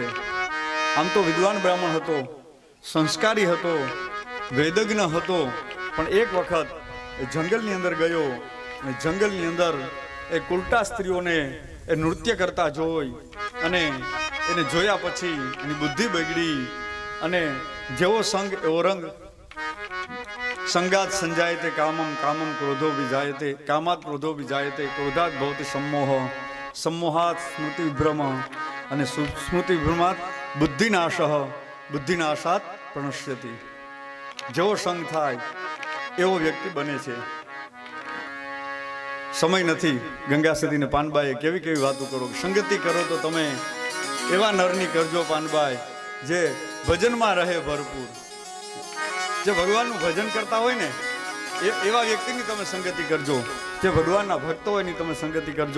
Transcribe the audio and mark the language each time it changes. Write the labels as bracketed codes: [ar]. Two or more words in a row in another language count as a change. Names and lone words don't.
[gu] આમ તો વિદ્વાન બ્રાહ્મણ હતો, સંસ્કારી હતો, વેદજ્ઞ હતો, પણ એક વખત એ જંગલની અંદર ગયો અને જંગલની અંદર એ કુલટા સ્ત્રીઓને એ નૃત્ય કરતા જોઈ અને એને જોયા પછી એની બુદ્ધિ બગડી અને જેવો સંગ એવો રંગ. [sa] संगात संजायते कामम कामम क्रोधो विजायते कामात क्रोधो विजायते क्रोधात भवति सम्मोह सम्मोहात स्मृति भ्रम અને स्मृति भ्रमात बुद्धिनाश बुद्धिनाशात प्रणश्यति. [gu] જેવો સંગ થાય એવો વ્યક્તિ બને છે. સમય નથી. ગંગા સતી ને પાનબાઈએ કેવી વાતો કરો. સંગતિ કરો તો તમે એવા નરની કરજો પાનબાઈ જે ભજનમાં રહે ભરપૂર, જે ભગવાનનું ભજન કરતા હોય ને એવા વ્યક્તિની તમે સંગતિ કરજો, જે ભગવાનના ભક્તો હોય ની તમે સંગતિ કરજો.